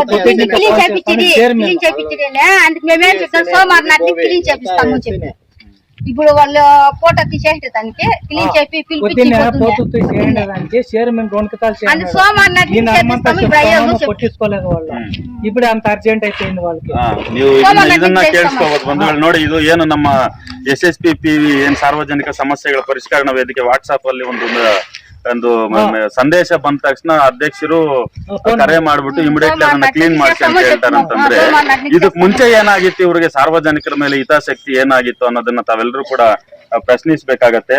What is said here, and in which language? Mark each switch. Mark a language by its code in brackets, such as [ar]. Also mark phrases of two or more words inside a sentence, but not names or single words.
[te] క్లీన్ చేపించేది అందుకు మేమేం చెప్తాం, సోమవారం నాటికి క్లీన్ చేపిస్తాము చెప్పి. ఇప్పుడు వాళ్ళు ఫోటో తీసేసే దానికి క్లీన్ చేపి పట్టించుకోలేదు వాళ్ళు. ఇప్పుడు అంత అర్జెంట్ అయిపోయింది వాళ్ళకి. [kn] ನೀವು ಇದನ್ನ ಕೇಳಿಸ್ಕೋಬಹುದು ಬಂಧುಗಳು. ನೋಡಿ, ಇದು ಏನು ನಮ್ಮ SSPPV ಏನ್ ಸಾರ್ವಜನಿಕ ಸಮಸ್ಯೆಗಳ ಪರಿಷ್ಕರಣಾ ವೇದಿಕೆ ವಾಟ್ಸ್ಆಪ್ ಅಲ್ಲಿ ಒಂದು ಸಂದೇಶ ಬಂದ ತಕ್ಷಣ ಅಧ್ಯಕ್ಷರು ಕರೆ ಮಾಡ್ಬಿಟ್ಟು ಇಮಿಡಿಯೇಟ್ಲಿ ಅದನ್ನ ಕ್ಲೀನ್ ಮಾಡ್ಸಿ ಅಂತ ಹೇಳ್ತಾರಂತಂದ್ರೆ, ಇದಕ್ ಮುಂಚೆ ಏನಾಗಿತ್ತು, ಇವ್ರಿಗೆ ಸಾರ್ವಜನಿಕರ ಮೇಲೆ ಹಿತಾಸಕ್ತಿ ಏನಾಗಿತ್ತು ಅನ್ನೋದನ್ನ ತಾವೆಲ್ಲರೂ ಕೂಡ ಪ್ರಶ್ನಿಸಬೇಕಾಗತ್ತೆ.